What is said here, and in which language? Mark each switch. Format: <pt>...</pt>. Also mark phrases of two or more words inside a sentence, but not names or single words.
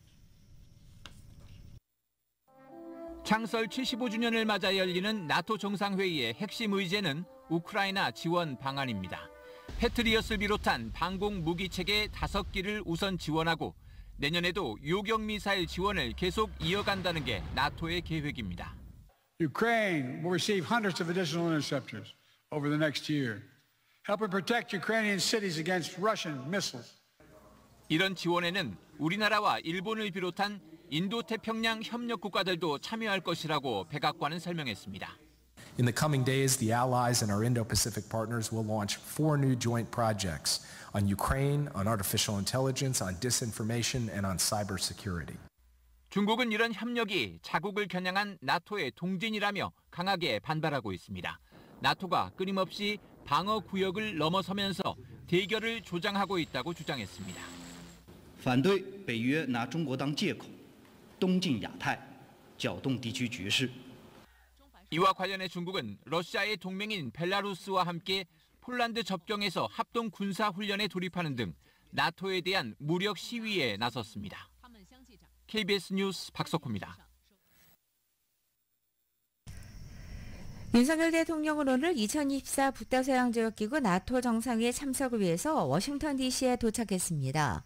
<ko>창설 75주년을 맞아 열리는 나토 정상회의의 핵심 의제는 우크라이나 지원 방안입니다. 패트리엇을 비롯한 방공 무기체계 5기를 우선 지원하고 내년에도 요격 미사일 지원을 계속 이어간다는 게 나토의 계획입니다.</ko> <en>Ukraine will receive hundreds of additional interceptors over the next year, helping protect Ukrainian cities against Russian missiles.</en> <ko>이런 지원에는 우리나라와 일본을 비롯한 인도태평양 협력 국가들도 참여할 것이라고 백악관은 설명했습니다.</ko> <en>In the coming days, the allies and our Indo-Pacific partners will launch 4 new joint projects on Ukraine, on artificial intelligence, on disinformation, and on cybersecurity.</en> <ko>중국은 이런 협력이 자국을 겨냥한 나토의 동진이라며 강하게 반발하고 있습니다. 나토가 끊임없이 방어 구역을 넘어서면서 대결을 조장하고 있다고 주장했습니다.</ko> <zh>反对北约拿中国当借口东进亚太搅动地区局势</zh> <ko>이와 관련해 중국은 러시아의 동맹인 벨라루스와 함께 폴란드 접경에서 합동 군사 훈련에 돌입하는 등 나토에 대한 무력 시위에 나섰습니다. KBS 뉴스 박석호입니다. 윤석열 대통령은 오늘 2024 북다서양조약기구 나토 정상회의 참석을 위해서 워싱턴 DC에 도착했습니다.</ko>